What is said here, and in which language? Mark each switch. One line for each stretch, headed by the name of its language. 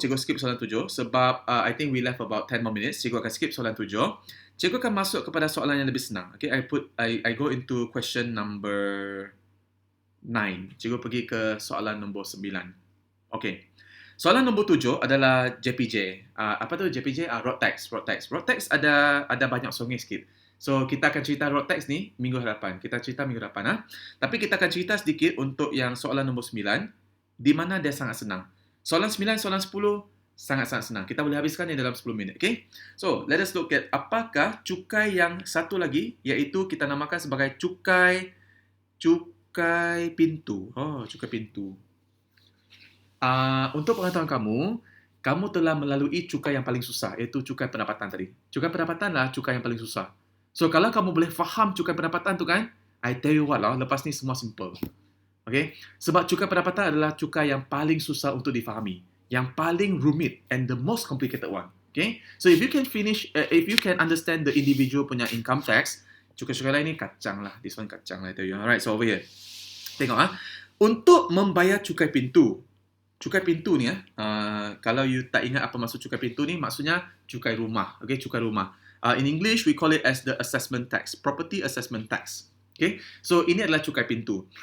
Malay: Cikgu skip soalan 7 sebab
English: I think we left about 10 more minutes.
Malay: Cikgu akan skip soalan 7. Cikgu akan masuk kepada soalan yang lebih senang.
English: Okay, I go into question number 9.
Malay: Cikgu pergi ke soalan nombor 9. Okay. Soalan nombor 7 adalah JPJ. Apa tu JPJ? Road tax. Road tax ada banyak songih sikit. So, kita akan cerita road tax ni minggu hadapan. Tapi kita akan cerita sedikit untuk yang soalan nombor 9, di mana dia sangat senang. Soalan 9, soalan 10 sangat-sangat senang. Kita boleh habiskan ni dalam 10 minit. Okay?
English: So, let us look at
Malay: apakah cukai yang satu lagi, iaitu kita namakan sebagai cukai pintu. Oh, cukai pintu. Untuk pengetahuan kamu telah melalui cukai yang paling susah, iaitu cukai pendapatan tadi. Cukai pendapatan lah cukai yang paling susah. So, kalau kamu boleh faham cukai pendapatan tu kan,
English: I tell you what
Malay: lah, lepas ni semua simple. Okay? Sebab cukai pendapatan adalah cukai yang paling susah untuk difahami. Yang paling rumit
English: and the most complicated one. Okay? So, if you can understand the individual
Malay: punya
English: income tax,
Malay: cukai-cukai lain ni kacang lah.
English: This one
Malay: kacang lah,
English: I tell you.
Malay: Alright, so over here. Tengok untuk membayar cukai pintu ni kalau you tak ingat apa maksud cukai pintu ni, maksudnya cukai rumah. Okay, cukai rumah.
English: In English, we call it as the assessment tax, property assessment tax.
Malay: Okay, so ini adalah cukai pintu.